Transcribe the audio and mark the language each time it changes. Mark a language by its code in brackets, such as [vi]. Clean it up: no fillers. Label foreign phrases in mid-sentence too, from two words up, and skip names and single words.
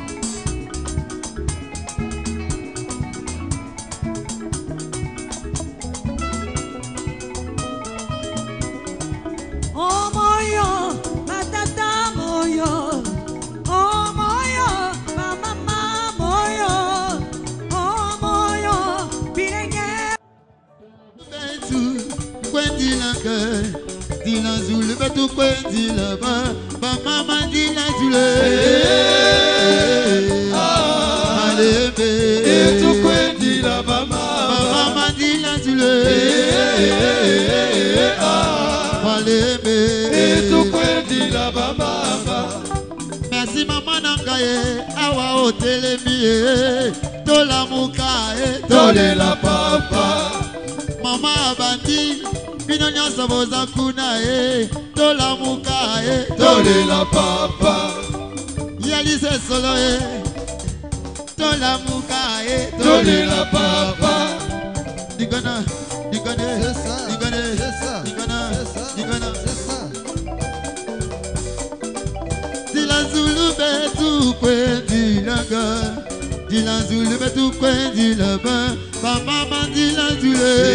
[ln] oh moyo matata moyo oh moyo mama moyo oh moyo bilenge [kg] betu kwendilanga dila zulu betu kwendila ba mama dila zulu alebe betu kwendila ba mama dila zulu alebe betu kwendila ba mama merci [ln] mama nangaye awa otelemi tolamuka tolela papa mama abandi bino nyonso boza kuna tolamuka tolela papa yalise solo tolamuka tolela papa digana digana digana digana digana [kg] dila zulu betu kwendilanga dila zulu betu kwendilaba ba mama dila zulu